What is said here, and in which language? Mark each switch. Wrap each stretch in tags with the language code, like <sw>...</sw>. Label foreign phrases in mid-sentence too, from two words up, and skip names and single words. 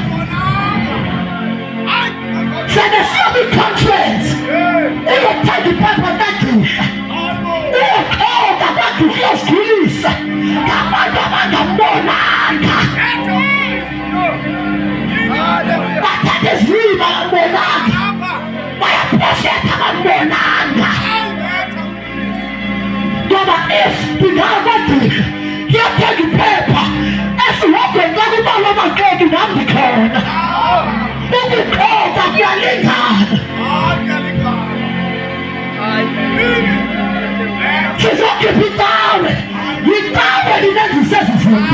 <xh>Senesiyoba i-conference uyothenga iphepha kagqirha uyoxoka kwagqirha uyozigulisa ngabantu abangambonanga. Bathatha izilima abambonanga, bayaprofetha abambonanga. Ngoba if ndingakwagqirha ndiyothenga iphepha esihogweni xa kubalwa amaxoki nam ndikhona. Ukukhoka kuyalingana. Sizokhipha itawe, itawe linenzisa ezi zinto.</xh>